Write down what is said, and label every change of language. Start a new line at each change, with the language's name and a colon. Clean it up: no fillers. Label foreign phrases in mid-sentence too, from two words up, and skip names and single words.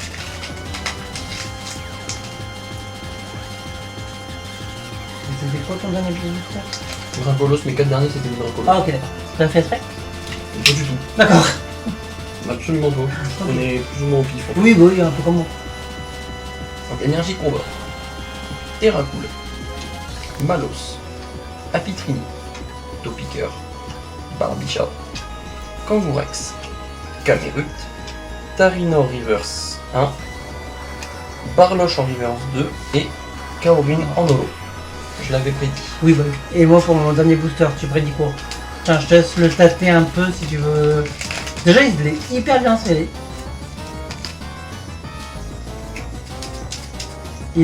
French: Et c'était quoi ton dernier booster? Dracolos, mes 4 derniers c'était des Dracolos. Ah ok, d'accord. T'as fait exprès? Pas du tout. D'accord. Absolument pas. On est plus ou moins au pif. en fait. Oui, bah oui, un peu comme moi. Donc, énergie combat. Terracool. Malos. Apitrini. Topiqueur. Barbicha. Kangourex. Camerut. Tarinor Reverse 1. Barloche en Reverse 2. Et Kaorin en holo. Je je l'avais prédit. Oui, bah oui. Et moi, pour mon dernier booster, tu prédis quoi? Tiens, je te laisse le tâter un peu si tu veux. Déjà, il est hyper bien scellé. Il est...